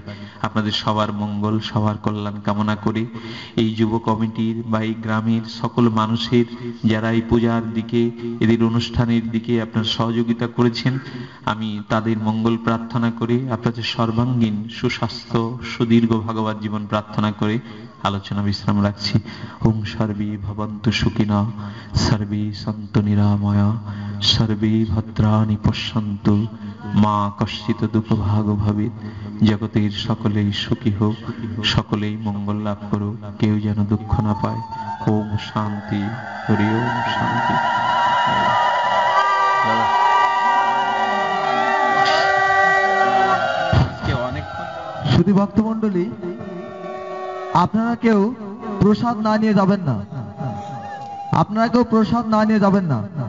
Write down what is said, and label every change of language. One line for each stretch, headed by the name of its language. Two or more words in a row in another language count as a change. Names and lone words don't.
Bangla: আপনাদের সবার মঙ্গল, সবার কল্যাণ কামনা করে এই যুব কমিটির বা এই গ্রামের সকল মানুষের যারা এই পূজার দিকে, এদের অনুষ্ঠানের দিকে আপনার সহযোগিতা করেছেন, আমি তাদের মঙ্গল প্রার্থনা করে আপনাদের সর্বাঙ্গীন সুস্বাস্থ্য, সুদীর্ঘ ভাগবত জীবন প্রার্থনা করে আলোচনা বিশ্রাম রাখছি।
Sanskrit: ওম সর্বে ভবন্তু সুখিনঃ, সর্বে সন্তু নিরাময়া, সর্বে ভদ্রাণি পশ্যন্তু, মা কশ্চিৎ দুঃখভাগ ভবেৎ।
Bangla: জগতের সকলেই সুখী হোক, সকলেই মঙ্গল লাভ করুক, কেউ যেন দুঃখ না পায়।
Sanskrit: ওম শান্তি, হরি ওম শান্তি।
Bangla: সুধী ভক্তমণ্ডলী, আপনারা কেউ প্রসাদ না নিয়ে যাবেন না, আপনারা কেউ প্রসাদ না নিয়ে যাবেন না।